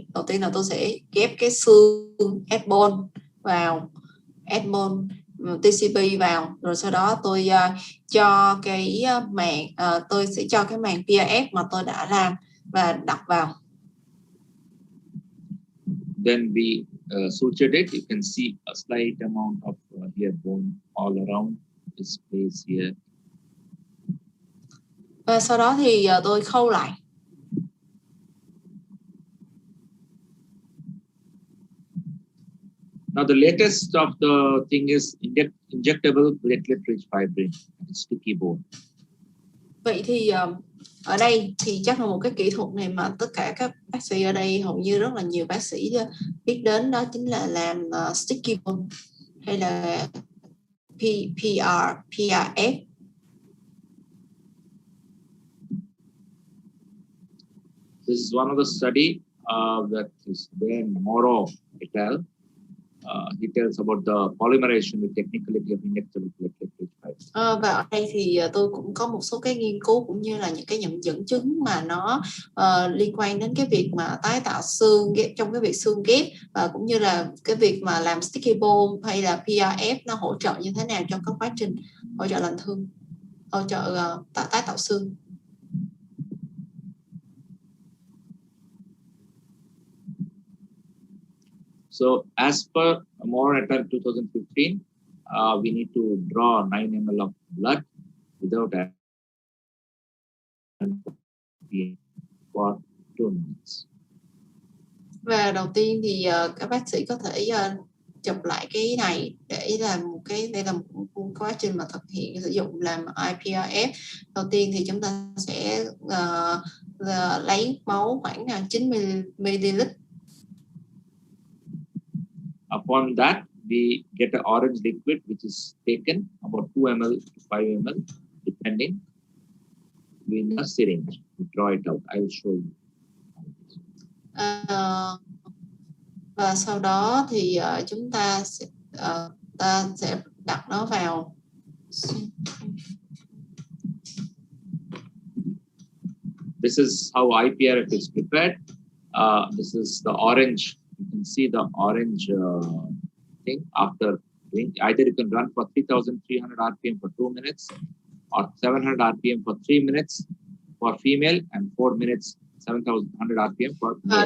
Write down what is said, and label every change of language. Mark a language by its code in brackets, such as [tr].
[vi] Đầu tiên là tôi sẽ ghép cái xương add bone vào, TCP vào, rồi sau đó tôi cho cái màng, tôi sẽ cho cái màng PRF mà tôi đã làm và đặt vào. [en] Then we sutured it. You can see a slight amount of hair bone all around this place here. [vi] Và sau đó thì tôi khâu lại. [en] Now the latest of the thing is injectable platelet-rich fibrin, sticky bone. [vi] Vậy thì ở đây thì chắc là một cái kỹ thuật này mà tất cả các bác sĩ ở đây, hầu như rất là nhiều bác sĩ biết đến, đó chính là làm sticky bone hay là PRF. [en] This is one of the study that is there in Moro et al. He tells about the polymerization, the technicality of injectable platelet-rich fibrin. [vi] Và ở đây thì tôi cũng có một số cái nghiên cứu cũng như là những cái dẫn chứng mà nó liên quan đến cái việc mà tái tạo xương ghép, trong cái việc xương ghép, và cũng như là cái việc mà làm sticky bone hay là PRF nó hỗ trợ như thế nào trong các quá trình hỗ trợ lành thương, hỗ trợ tái tạo xương. [en] So as per Moore et al. 2015, we need to draw 9 ml of blood without for 2 minutes. [vi] Và đầu tiên thì các bác sĩ có thể chụp lại cái này để làm một cái, đây là một quá trình mà thực hiện sử dụng làm IPRF. Đầu tiên thì chúng ta sẽ lấy máu khoảng 9 ml. [en] Upon that, we get an orange liquid which is taken about 2 ml to 5 ml, depending. We need a syringe. We draw it out. I will show you. [vi] Và sau đó thì chúng ta sẽ đặt nó vào. [en] This is how IPRF is prepared. This is the orange. You can see the orange thing after doing. Either you can run for 3,300 RPM for 2 minutes, or 700 RPM for 3 minutes for female, and 4 minutes 7,100 RPM for male.